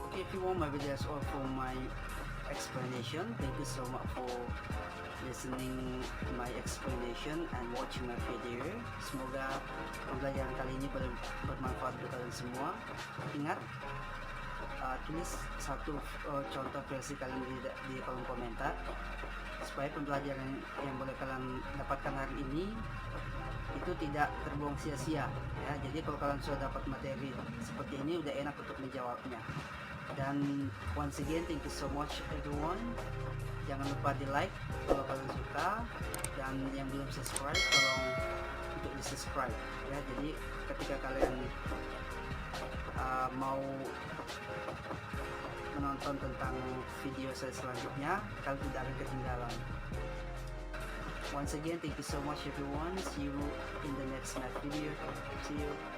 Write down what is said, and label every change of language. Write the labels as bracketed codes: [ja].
[en] Okay, if you want my videos or for my explanation, thank you so much for listening my explanation and watching my video. [id] Semoga pembelajaran kali ini bermanfaat untuk kalian semua. Ingat, tulis satu contoh versi kalian di kolom komentar, supaya pembelajaran yang boleh kalian dapatkan hari ini itu tidak terbuang sia-sia, ya. Jadi kalau kalian sudah dapat materi seperti ini, udah enak untuk menjawabnya. [en] Dan once again, thank you so much everyone. [id] Jangan lupa di like kalau kalian suka, dan yang belum subscribe tolong untuk di subscribe, ya. Jadi ketika kalian mau menonton tentang video saya selanjutnya, kalian tidak akan ketinggalan. [en] Once again, thank you so much everyone. See you in the next video. See you.